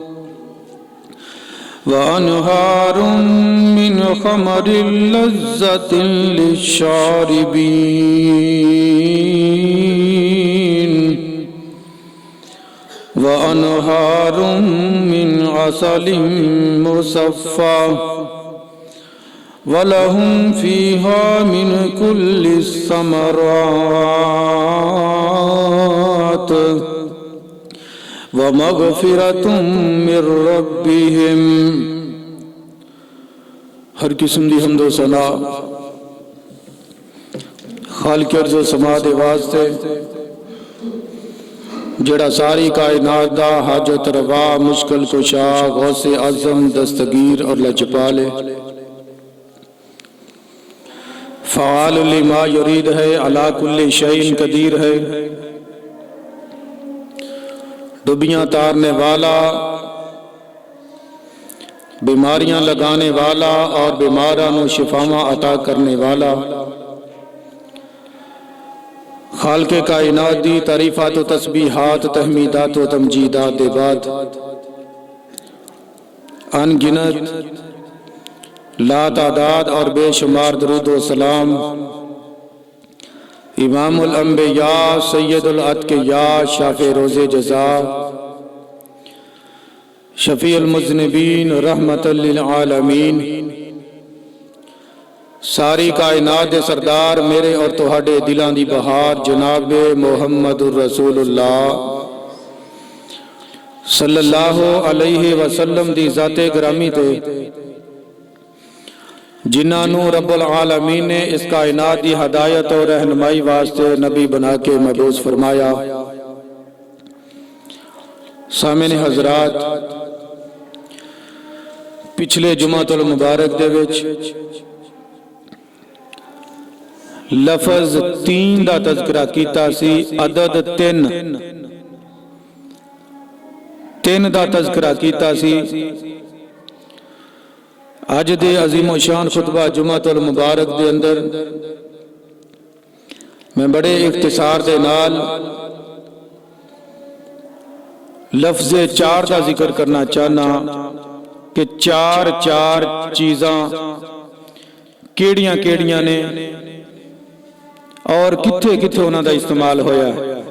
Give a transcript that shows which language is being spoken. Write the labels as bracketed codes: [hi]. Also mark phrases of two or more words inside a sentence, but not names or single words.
[ar] وأنهار من خمر لذة للشاربين وأنهار من عسل مصفى ولهم فيها من كل ثمرات ومغفرة من ربهم. [pa] ہر قسم دی حمد و ثنا خالق ارض و سما دے واسطے جیہڑا ساری کائنات دا حاجت روا مشکل کشا غوث اعظم دستگیر اور لجپال ہے. [ar] فعال لما يريد है, على كل شيء قدير है। [pa] ڈبیاں تارنے والا، بیماریاں لگانے والا اور بیماراں نوں شفاواں عطا کرنے والا خالق کائنات دی تعریفات و تسبیحات تحمیدات و تمجیدات دے بعد [ur] ان گنت لاتعداد اور بے شمار درود و سلام [ar] إمام الأنبياء سيد الأتقياء [ur] شافع روز جزا [ar] شفيع المذنبين رحمة للعالمين [pa] ساری کائنات دے سردار میرے اور تہاڈے دلاں دی بہار جناب [ar] محمد رسول الله صلى الله عليه وسلم [pa] دی ذات گرامی تے جنہاں نوں [ar] رب العالمين [pa] نے اس کائنات دی ہدایت اور رہنمائی واسطے نبی بنا کے مبعوث فرمایا. سامنے حضرات، پچھلے جمعۃ المبارک دے وچ لفظ 3 دا تذکرہ کیتا سی، عدد 3 دا تذکرہ کیتا سی. اج دے عظیم الشان خطبہ جمعۃ المبارک دے اندر میں بڑے اختصار دے نال لفظ 4 کا ذکر کرنا چاہنا کہ 4 چیزاں کیہڑیاں کیہڑیاں نے اور کتھے کتھے اوہناں دا استعمال ہویا ہے.